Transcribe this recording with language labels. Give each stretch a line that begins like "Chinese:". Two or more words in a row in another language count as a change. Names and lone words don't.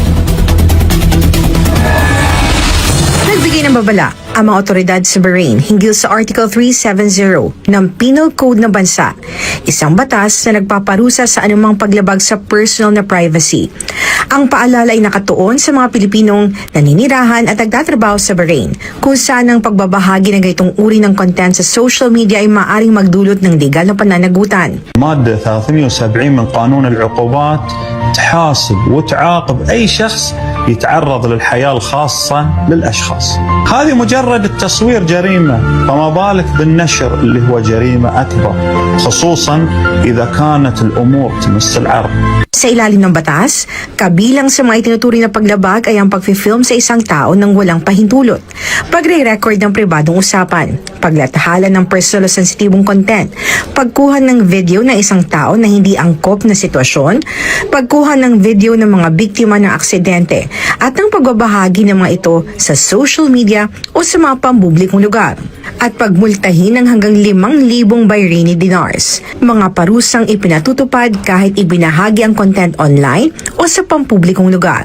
Filipino: Nagbigay ng babala ang mga otoridad sa Bahrain hinggil sa Article 370 ng Penal Code ng bansa, isang batas na nagpaparusa sa anumang paglabag sa personal na privacy. Ang paalala ay nakatuon sa mga Pilipinong naninirahan at nagtatrabaho sa Bahrain, kung saan ang pagbabahagi ng ganitong uri ng content sa
English: social media
Filipino: ay maaaring magdulot ng legal na pananagutan.
Arabic: مادة 370 من قانون العقوبات تحاسب وتعاقب أي شخص يتعرض للحياة الخاصة للأشخاص. هذه مجرد التصوير جريمة، فما بالك بالنشر اللي هو جريمة أكبر، خصوصا إذا كانت الأمور تمس العرض.
Filipino: Sa ilalim ng batas, kabilang sa mga itinuturing na paglabag ay ang pag-film sa isang tao ng walang pahintulot, pagre-record ng pribadong usapan, paglathala ng personal sensitibong content, pagkuha ng video ng isang tao na hindi angkop na sitwasyon, pagkuha ng video ng mga biktima ng aksidente, at ang pagbabahagi ng mga ito sa
English: social media
Filipino: o sa mga pampublikong lugar, at pagmultahin ng hanggang 5,000
English: Bahraini dinars,
Filipino: mga parusang ipinatutupad kahit ibinahagi ang
English: content online
Filipino: o sa pampublikong lugar.